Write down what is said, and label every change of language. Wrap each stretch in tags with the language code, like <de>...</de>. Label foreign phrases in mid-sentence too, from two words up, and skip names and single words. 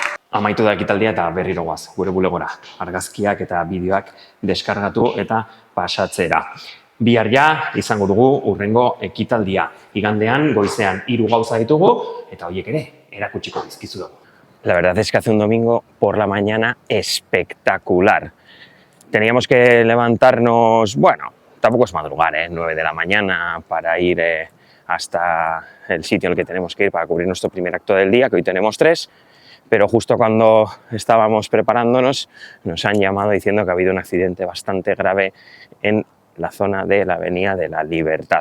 <eu>Amaitu da ekitaldia eta berriro goaz, gure bulegora. Argazkiak eta bideoak deskargatu eta pasatzera. Bihar ja izango dugu hurrengo ekitaldia. Igandean, goizean 3 gauza ditugu eta horiek ere erakutsiko dizkizu dugu.</eu> <es>La verdad es que hace un domingo por la mañana espectacular. Teníamos que levantarnos, bueno, tampoco es madrugar, 9 de la mañana para ir hasta el sitio en el que tenemos que ir para cubrir nuestro primer acto del día, que hoy tenemos 3. Pero justo cuando estábamos preparándonos nos han llamado diciendo que ha habido un accidente bastante grave en la zona de la Avenida de la Libertad.</es>